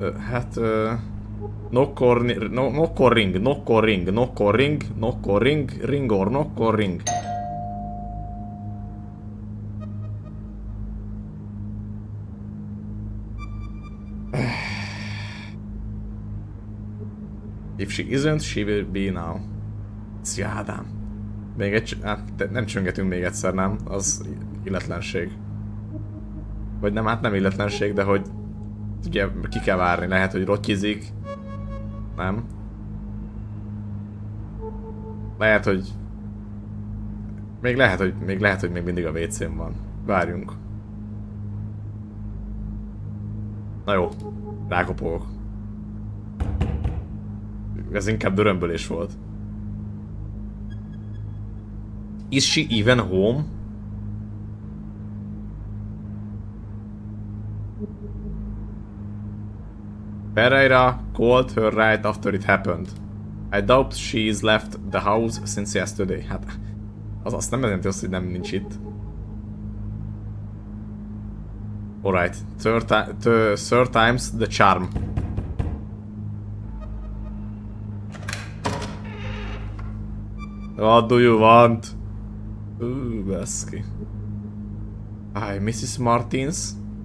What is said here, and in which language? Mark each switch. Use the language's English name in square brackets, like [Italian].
[English] Hát... knock or ring, knock or ring, knock or ring, knock or ring, knock or ring, ring or knock or ring. If she isn't, she will be now. [Hungarian] Szia Ádám. Még egy... Hát nem csöngetünk még egyszer, nem? Az illetlenség. Vagy nem, hát nem illetlenség, de hogy... Ugye ki kell várni, lehet, hogy rotyizik. Nem? Lehet, hogy... Még lehet, hogy még mindig a WC-n van. Várjunk. Na jó, rákopogok. Ez inkább dörömbölés volt. [English] Is she even home? Pereira called her right after it happened. I doubt she's left the house since yesterday. [Hungarian] Hát, az azt nem jelenti azt, hogy nem nincs itt. [English] Alright, third time's the charm. What do you want? [Hungarian] Baszki. [English] Hi, Mrs. Martins.